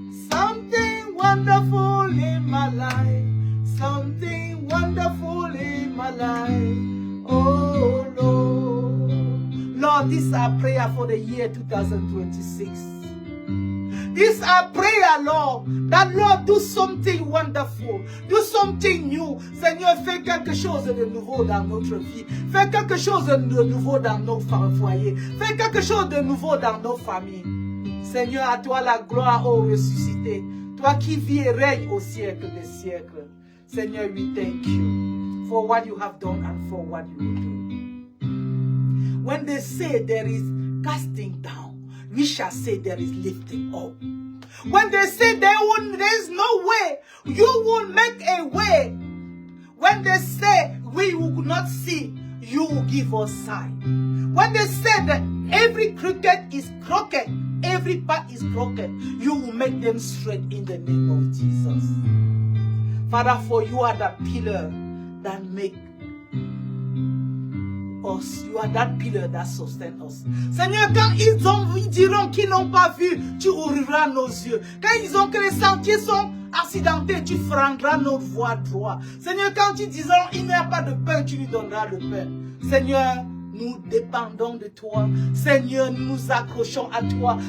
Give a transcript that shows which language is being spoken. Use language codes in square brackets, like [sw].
[en] Something wonderful in my life. Something wonderful in my life. Oh Lord. Lord, this is our prayer for the year 2026. This is our prayer, Lord, that Lord do something wonderful, do something new. [fr] Seigneur, fais quelque chose de nouveau dans notre vie. Fais quelque chose de nouveau dans nos foyers. Fais quelque chose de nouveau dans nos familles. Seigneur, à toi la gloire, ô ressuscité. Toi qui vis et règnes au siècle des siècles. [en] Seigneur, we thank you for what you have done and for what you will do. When they say there is casting down, we shall say there is lifting up. When they say there is no way, you will make a way. When they say we will not see, you will give us sight. When they say that every crooked is crooked, every path is crooked, you will make them straight in the name of Jesus. Father, for you are the pillar that make us. You are that pillar that sustain us. [fr] Seigneur, quand ils diront qu'ils n'ont pas vu, tu ouvriras nos yeux. Quand ils ont que les sentiers sont accidentés, tu feras notre voie droite. Seigneur, quand ils diront il n'y a pas de pain, tu lui donneras le pain. Seigneur, nous dépendons de toi. Seigneur, nous nous accrochons à toi.